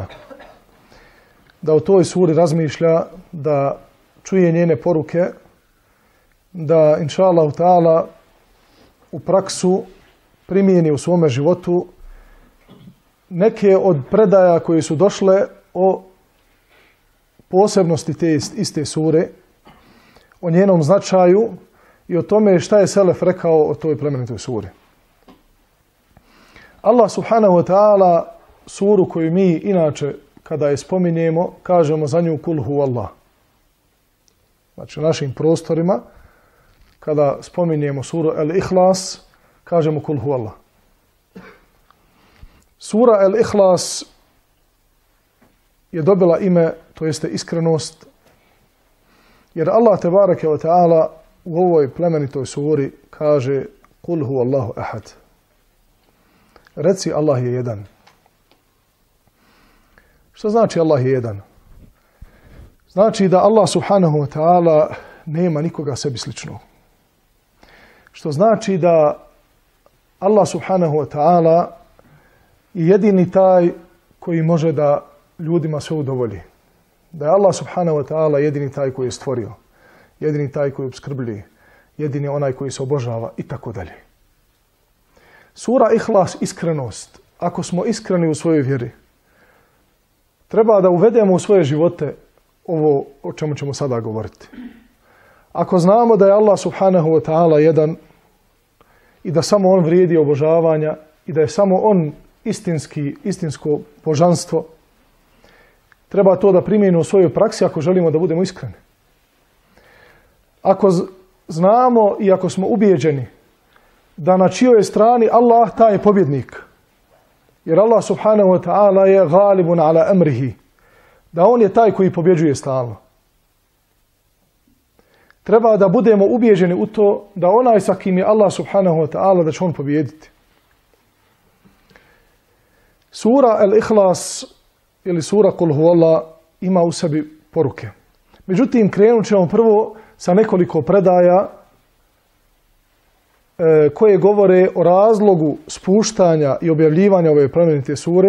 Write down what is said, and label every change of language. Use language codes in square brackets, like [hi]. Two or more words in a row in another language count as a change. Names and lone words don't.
[bs] Da u toj suri razmišlja, da čuje njene poruke, da [ar] إن شاء الله تعالى [bs] u praksu primijeni u svome životu neke od predaja koje su došle o posebnosti te iste sure, o njenom značaju i o tome šta je selef rekao o toj plemenitoj suri. Allah [ar] سبحانه وتعالى [bs] suru koju mi inače kada je spominjemo, kažemo za nju [ar] قل هو الله. [bs] Znači u našim prostorima kada spominjemo suru Al-Ikhlas, kažemo [ar] قل هو الله. [bs] Sura Al-Ikhlas je dobila ime, to jeste iskrenost, jer Allah [ar] تبارك وتعالى [bs] u ovoj plemenitoj suri kaže [ar] قل هو الله أحد. [bs] Reci Allah je jedan. Što znači Allah je jedan? Znači da Allah [ar] سبحانه وتعالى [bs] nema nikoga sebi sličnog. Što znači da Allah [ar] سبحانه وتعالى [bs] je jedini taj koji može da ljudima sve udovolji. Da je Allah [ar] سبحانه وتعالى [bs] jedini taj koji je stvorio, jedini taj koji opskrbljuje, jedini onaj koji se obožava i tako dalje. Sura Ihlas, iskrenost. Ako smo iskreni u svojoj vjeri, treba da uvedemo u svoje živote ovo o čemu ćemo sada govoriti. Ako znamo da je Allah [ar] سبحانه وتعالى [bs] jedan i da samo on vrijedi obožavanja i da je samo on istinsko božanstvo, treba to da primijenimo u svojoj praksi ako želimo da budemo iskreni. Ako znamo i ako smo ubijeđeni da na čijoj strani Allah, taj je pobjednik. [ar] Jer الله سبحانه وتعالى je غالب على أمره. [bs] Da on je taj koji pobjeđuje stalno. Treba da budemo ubijeđeni u to da onaj sa kim je Allah [ar] سبحانه وتعالى [bs] da će on pobijediti. Sura Al-Ikhlas ili sura Kul huvallah ima u sebi poruke. Međutim, krenut ćemo prvo sa nekoliko predaja koje govore o razlogu spuštanja i objavljivanja ove plemenite sure.